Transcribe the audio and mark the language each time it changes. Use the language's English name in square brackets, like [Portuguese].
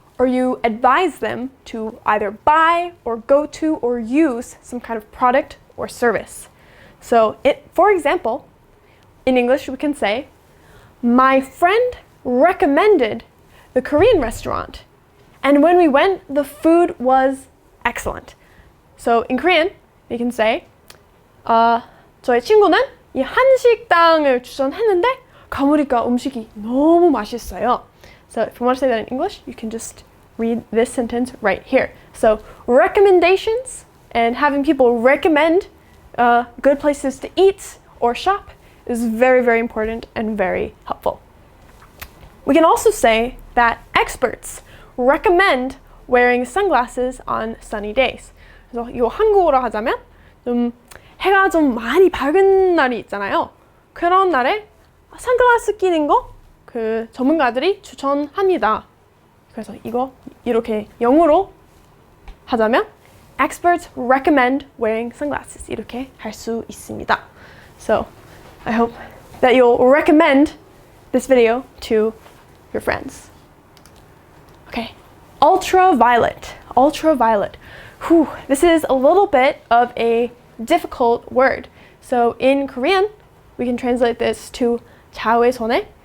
[English] or you advise them to either buy or go to or use some kind of product or service. So for example, in English we can say, my friend recommended the Korean restaurant, and when we went, the food was excellent. So in Korean, we can say, [Korean] 저의 친구는 이 한식당을 추천했는데 가보니까 음식이 너무 맛있어요. [English] So if you want to say that in English, you can just read this sentence right here. So recommendations and having people recommend good places to eat or shop is very, very important and very helpful. We can also say that experts recommend wearing sunglasses on sunny days. [Korean] 그래서 이거 한국어로 하자면 좀 해가 좀 많이 밝은 날이 있잖아요. 그런 날에 선글라스 끼는 거 그 전문가들이 추천합니다. 그래서 이거 이렇게 영어로 하자면 [English] experts recommend wearing sunglasses [Korean] 이렇게 할 수 있습니다. [English] So I hope that you'll recommend this video to your friends. Okay, ultraviolet. Ultraviolet. Whew, this is a little bit of a difficult word. So in Korean, we can translate this to [Korean] 자외 선에.